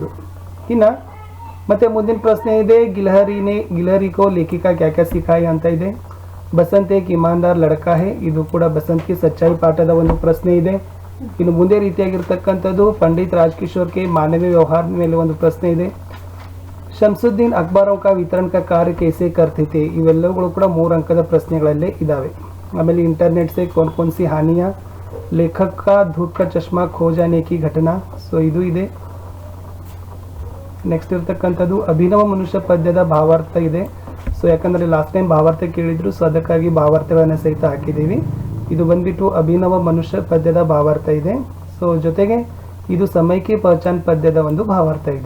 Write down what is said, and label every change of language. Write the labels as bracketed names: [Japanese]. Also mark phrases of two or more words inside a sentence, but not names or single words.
[Kannada] ಇನ್ನು ಮತ್ತೆ ಮುಂದಿನ ಪ್ರಶ್ನೆ ಇದೆ, [Hindi] गिलहरी को लेखिका क्या क्या सिखाई [Kannada] ಅಂತ ಇದೆ. [Hindi] बसंत एक ईमानदार लड़का है, [Kannada] ಇದು ಕೂಡ ಬಸಂತ್ ಕಿ ಸಚ್ಚಾಯಿ ಪಾಠದ ಒಂದು ಪ್ರಶ್ನೆ ಇದೆ. ಇನ್ನು ಮುಂದೆ ರೀತಿಯಾಗಿರ್ತಕ್ಕಂಥದ್ದು [Hindi] पंडित राजकिशोर के मानवीय व्यवहार [Kannada] ಮೇಲೆ ಒಂದು ಪ್ರಶ್ನೆ ಇದೆ. [Hindi] ಶಂಸುದ್ದೀನ್ ಅಕ್ಬರೋं का वितरण का कार्य कैसे करते थे, [Kannada] ಇವೆಲ್ಲವುಗಳು ಕೂಡ 3 ಅಂಕದ ಪ್ರಶ್ನೆಗಳಲ್ಲೇ ಇದಾವೆ. [Hindi] ಆಮೇಲೆ ಇಂಟರ್ನೆಟ್ से कौन कौन सी हानियां, लेखक का धूप का चश्मा खो जाने की घटना, [Kannada] ಸೊ ಇದು ಇದೆ. ನೆಕ್ಸ್ಟ್ ಇರ್ತಕ್ಕಂಥದ್ದು ಅಭಿನವ ಮನುಷ್ಯ ಪದ್ಯದ ಭಾವಾರ್ಥ ಇದೆ. ಸೊ ಯಾಕಂದರೆ [English] last time [Kannada] ಭಾವಾರ್ಥ ಕೇಳಿದ್ರು, ಸೊ ಅದಕ್ಕಾಗಿ ಭಾವಾರ್ಥಗಳನ್ನು ಸಹಿತ ಹಾಕಿದ್ದೀವಿ. ಇದು ಬಂದ್ಬಿಟ್ಟು ಅಭಿನವ ಮನುಷ್ಯ ಪದ್ಯದ ಭಾವಾರ್ಥ ಇದೆ. ಸೊ ಜೊತೆಗೆ ಇದು ಸಮಯ ಕಿ ಪಹಚಾನ್ ಪದ್ಯದ ಒಂದು ಭಾವಾರ್ಥ ಇದೆ.